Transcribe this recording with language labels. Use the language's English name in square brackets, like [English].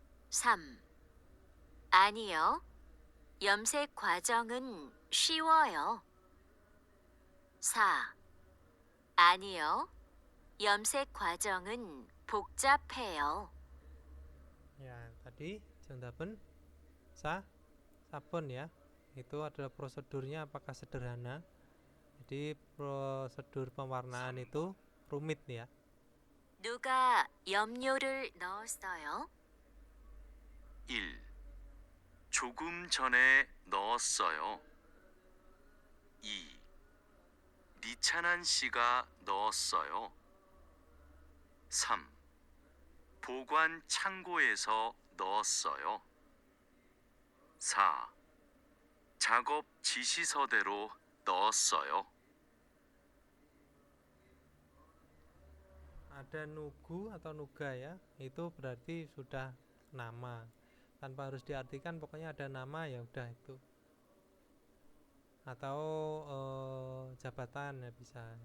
[Korean] 3. 아니요, 염색 과정은 쉬워요. 4. 아니요, 염색 과정은 복잡해요. [Indonesian] Ya, tadi [Korean] 정답은 [Indonesian] sabun ya. Itu adalah prosedurnya apakah sederhana. Jadi prosedur pewarnaan itu rumit ya. [Korean] 누가 염료를 넣었어요? 1. 조금 전에 넣었어요. 2. 니찬한 씨가 넣었어요. 3. 보관 창고에서 넣었어요. 4. 작업 지시서대로 넣었어요. [Indonesian] Ada nugu atau nuga ya. Itu berarti sudah nama, tanpa harus diartikan, pokoknya ada nama ya udah itu, atau jabatan ya bisa.